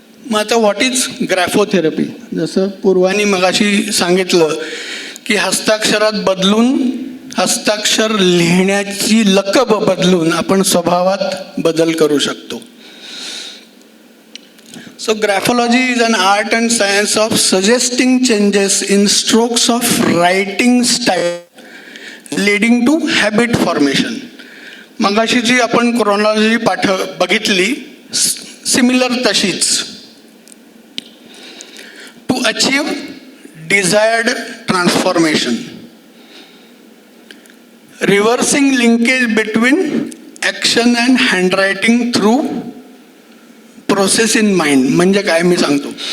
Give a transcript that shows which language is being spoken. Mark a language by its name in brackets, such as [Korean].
[Marathi] मग आता [English] What is graphotherapy? [Marathi] जसं पूर्वानी मगाशी सांगितलं की हस्ताक्षरात बदलून, हस्ताक्षर लिहिण्याची लकब बदलून आपण स्वभावात बदल करू शकतो. So [English] So graphology is an art and science of suggesting changes in strokes of writing style leading to habit formation. [Marathi] मगाशी जी आपण क्रोनॉलॉजी बघितली सिमिलर तशीच. [English] To achieve desired transformation, reversing linkage between action and handwriting through process in mind. [Marathi] म्हणजे काय मी सांगतो.